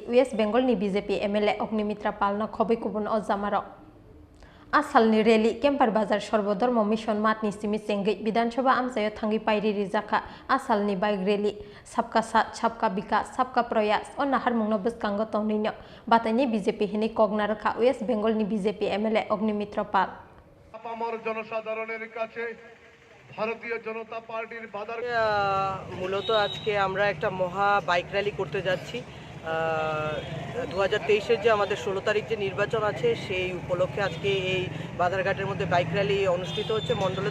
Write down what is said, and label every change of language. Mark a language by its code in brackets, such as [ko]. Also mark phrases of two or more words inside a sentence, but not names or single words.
[trp] West Bengal ni BJP MLA Ognimitra Palna Khobi Kubun Ozamaro Asal ni rally Kempar Bazar Shorbodormo Mission Mat ni Simi Sengi Bidanshoba Amsayo Thangi Pairi Rizaka Asal ni bike rally [hi] सबका साथ सबका विकास सबका प्रयास [trp] on Nahar Mungno Buskango Tonino Batani BJP Hini Kognaraka West Bengal ni BJP MLA Ognimitra Pal [bn] আমার জনসাধারণের কাছে ভারতীয় জনতা পার্টির বাধার মূলত আজকে আমরা একটা মহা বাইক র্যালি করতে যাচ্ছি 2023 যে আমাদের 16 তারিখ যে নির্বাচন আছে সেই উপলক্ষে আজকে এই বাধারঘাটের মধ্যে বাইক র্যালি অনুষ্ঠিত হচ্ছে মণ্ডলের